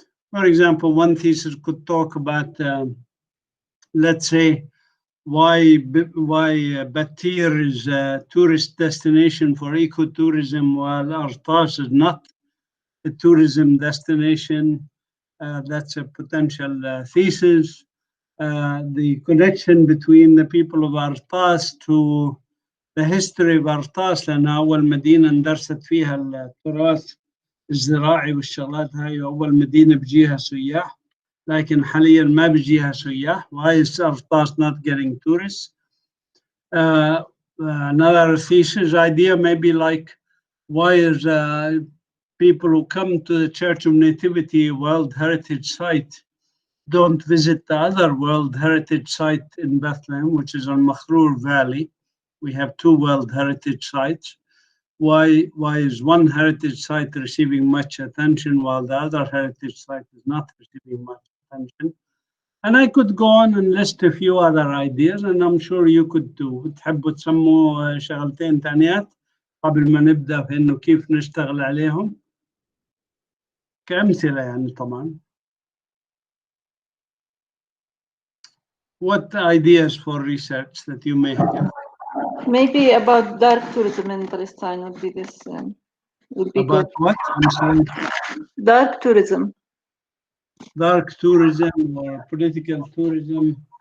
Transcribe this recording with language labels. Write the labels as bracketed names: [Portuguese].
[English] For example, one thesis could talk about, let's say, why Batir is a tourist destination for ecotourism while Artas is not a tourism destination. That's a potential thesis. The connection between the people of Artas [Arabic] to the history of Artas لأن أول مدينة اندرست فيها التراث الزراعي والشغلات هاي أول مدينة بيجيها سياح لكن حاليا ما بيجيها سياح. [English] Why is Artas not getting tourists? Another thesis idea may be like, why is people who come to the Church of Nativity World Heritage Site don't visit the other World Heritage Site in Bethlehem, which is on Makhrur Valley. We have 2 World Heritage Sites. Why is one heritage site receiving much attention while the other heritage site is not receiving much attention? And I could go on and list a few other ideas, and I'm sure you could too. [Arabic] تحبوا تسموا شغلتين تانيات قبل ما نبدأ في إنه كيف نشتغل عليهم كأمثلة يعني طبعا. [English] What ideas for research that you may have? Maybe about dark tourism in Palestine would be this. Would be about good. What? I'm sorry. Dark tourism. Dark tourism or political tourism.